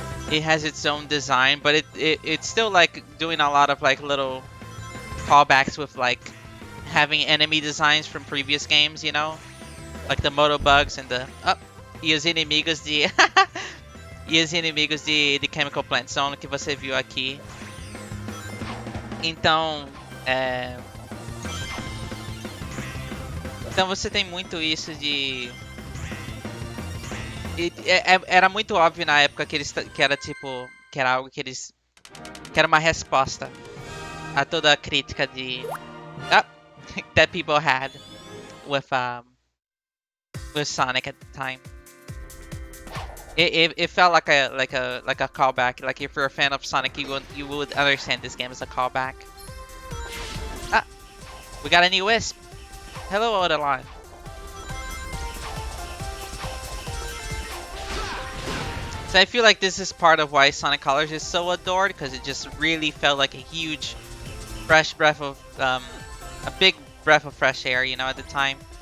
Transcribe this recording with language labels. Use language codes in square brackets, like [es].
[en] It has its own design, but it's still like doing a lot of like little callbacks with like having enemy designs from previous games, like the Moto Bugs and the [pt] e os inimigos de e os inimigos de Chemical Plant Zone que você viu aqui. Então, então você tem muito isso de era muito óbvio na época que era tipo que era algo que era uma resposta a toda a crítica [en] that people had with Sonic at the time. It felt like a callback. Like if you're a fan of Sonic, you would understand this game as a callback. We got a new Wisp. Hello, Odelon. So I feel like this is part of why Sonic Colors is so adored, because it just really felt like a huge, fresh breath of a big breath of fresh air, at the time.